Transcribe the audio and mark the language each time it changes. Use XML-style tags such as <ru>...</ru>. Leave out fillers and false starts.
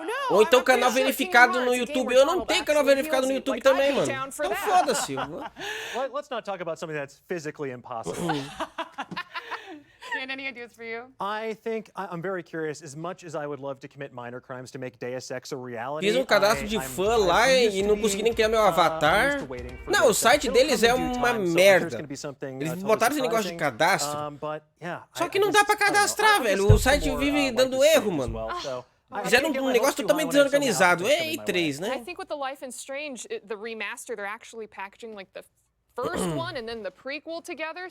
<pt>Ou então canal verificado no YouTube. Eu não tenho canal verificado no YouTube também, mano. Então foda-se.</pt> <en>Let's not talk about something that's physically impossible. Dan, any ideas for you? I think I'm very curious. As much as I would love to commit minor crimes to make Deus Ex a reality,</en> <pt>fiz um cadastro de fã lá e não consegui nem criar meu avatar. Não, o site deles é uma merda. Eles botaram esse negócio de cadastro. Só que não dá pra cadastrar, velho. O site vive dando erro, mano. Fizeram um negócio totalmente desorganizado. É E3, né?</pt> <en>I think with the Life is Strange, the remaster, they're actually packaging like the first one and then the prequel together.</en>